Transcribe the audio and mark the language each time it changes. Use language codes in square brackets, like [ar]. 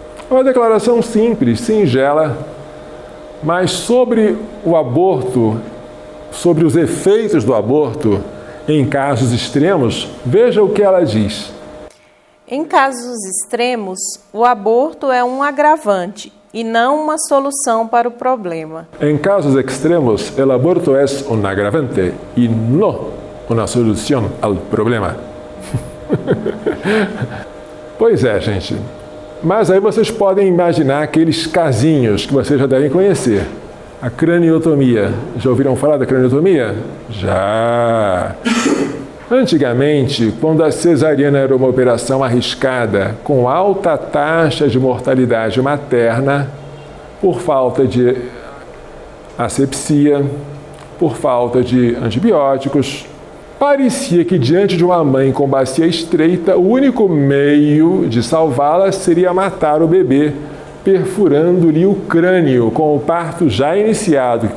[pt] É uma declaração simples, singela, mas sobre o aborto, sobre os efeitos do aborto em casos extremos, veja o que ela diz. Em casos extremos, o aborto é um agravante e não uma solução para o problema. [es] Em casos extremos, el aborto es un agravante y no una solución al problema. [pt] Pois é, gente. Mas aí vocês podem imaginar aqueles casinhos que vocês já devem conhecer. A craniotomia. Já ouviram falar da craniotomia? Já! Antigamente, quando a cesariana era uma operação arriscada, com alta taxa de mortalidade materna, por falta de asepsia, por falta de antibióticos, parecia que diante de uma mãe com bacia estreita, o único meio de salvá-la seria matar o bebê, perfurando-lhe o crânio com o parto já iniciado.